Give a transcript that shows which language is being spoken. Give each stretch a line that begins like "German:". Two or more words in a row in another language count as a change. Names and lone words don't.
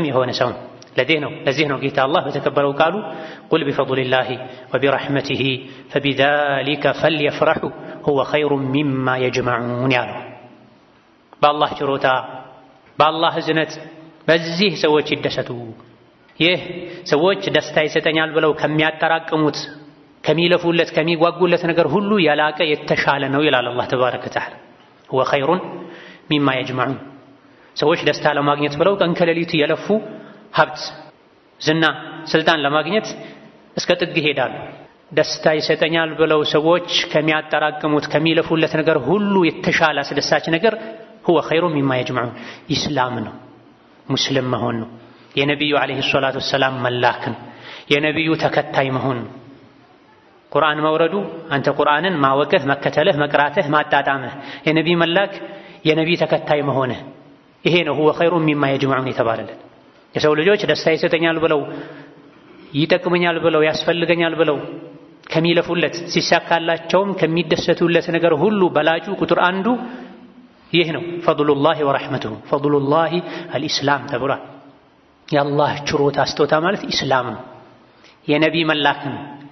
Amharic: የሆነ ሰው ነው። ለዚህ ነው ጌታ አላህ በተከበረው ቃሉ
Arabic: قل بفضل الله وبرحمته فبذلك فليفرحوا هو خير مما يجمعون
Amharic: ያለው። በአላህ ችሮታ በአላህ እዝነት በዚህ ሰዎች ይደሰቱ። ይህ ሰዎች ደስታ ይሰጠኛል ብለው ከሚያጠራቅሙት ከሚለፉለት ከሚጓጉለት ነገር ሁሉ የላቀ የተሻለ ነው ይላል አላህ
Arabic: تبارك وتعالى። هو خير مما يجمعون
Amharic: ሰዎች ደስታ ለማግኘት ብለው ቀን ከሌሊት የለፉ ሀብት ዝና ስልጣን ለማግኘት እስከ ጥግ ይሄዳሉ። ደስታ ይሰጠኛል ብለው ሰዎች ከሚያጠራቅሙት ከሚለፉለት ነገር ሁሉ የተሻለ አስደሳች ነገር
Arabic: هو خير مما يجمعون
Amharic: ኢስላም ነው፣ ሙስሊም መሆን ነው፣ የነብዩ
Arabic: عليه الصلاة والسلام
Amharic: መላክ ነው፣ የነብዩ ተከታይ መሆን ነው። ቁርአን መውረዱ አንተ ቁርአንን ማወቅህ መከተልህ መቅራትህ ማጣጣምህ የነብይ መላክ የነብይ ተከታይ መሆንህ ይሄ ነው
Arabic: هو خير مما يجمعون
Amharic: የተባለለት። የሰው ልጆች ደስታ ይሰጠኛል ብለው ይጠቅመኛል ብለው ያስፈልገኛል ብለው ከሚለፉለት ሲሳካላቸውም ከሚደሰቱለት ነገር ሁሉ በላጩ ቁጥር አንዱ ይህ ነው።
Arabic: فضل الله ورحمته فضل الله الإسلام
Amharic: ተብሏል። የአላህ ችሮታ ስጦታ ማለት ኢስላም ነው፣ የነቢይ መላክ ነው።